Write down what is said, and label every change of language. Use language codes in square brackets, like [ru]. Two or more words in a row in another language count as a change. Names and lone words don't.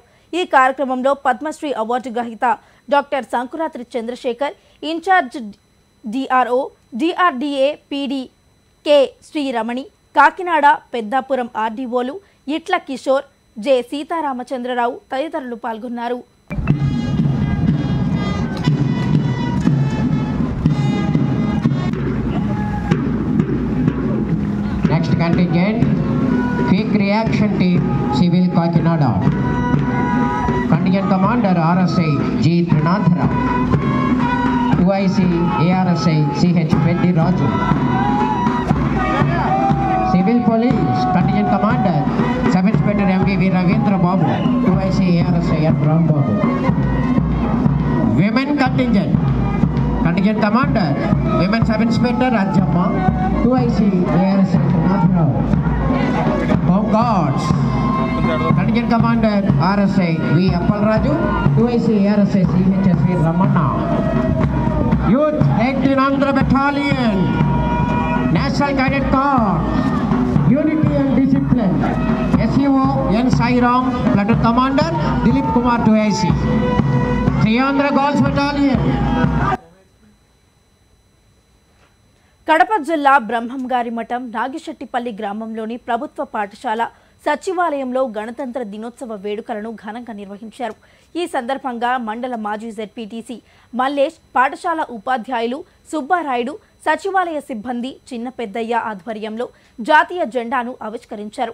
[te] ఈ కార్యక్రమంలో పద్మశ్రీ అవార్డు గ్రహీత డాక్టర్ సంకురాత్రి చంద్రశేఖర్, ఇన్ఛార్జ్ డిఆర్ఓ, డిఆర్డీఏ పీడీ కె శ్రీరమణి, కాకినాడ పెద్దాపురం ఆర్డీఓలు ఇట్ల కిషోర్, జె సీతారామచంద్రరావు తదితరులు పాల్గొన్నారు. [en] Next contingent, Quick Reaction Team, Civil Kakinada. Contingent Commander RSI G. Trinathara. 2IC ARSI CH Peddi Raju. Civil Police Contingent Commander Sub Inspector MVV Ravindra Babu. 2IC ARSI N. Ram Babu. Women Contingent Commander Women Sub Inspector Rajamma. 2IC ARSI Trinathara. Home Guards Contingent Commander RSI V. Appal Raju. 2IC ARSI CHSV Ramana. Youth 18 Andhra Battalion, National Cadet Corps, Unity and Discipline, SEO N. Sairam, Platoon Commander Dilip Kumar 2IC, 3 Andhra Girls Battalion. [te] కడప జిల్లా బ్రహ్మంగారి మఠం నాగిశెట్టిపల్లి గ్రామంలోని ప్రభుత్వ పాఠశాల సచివాలయంలో గణతంత్ర దినోత్సవ వేడుకలను ఘనంగా నిర్వహించారు. ఈ సందర్భంగా మండల మాజీ జెడ్పీటీసీ మల్లేష్, పాఠశాల ఉపాధ్యాయులు సుబ్బారాయుడు, సచివాలయ సిబ్బంది చిన్న పెద్దయ్య ఆధ్వర్యంలో జాతీయ జెండాను ఆవిష్కరించారు.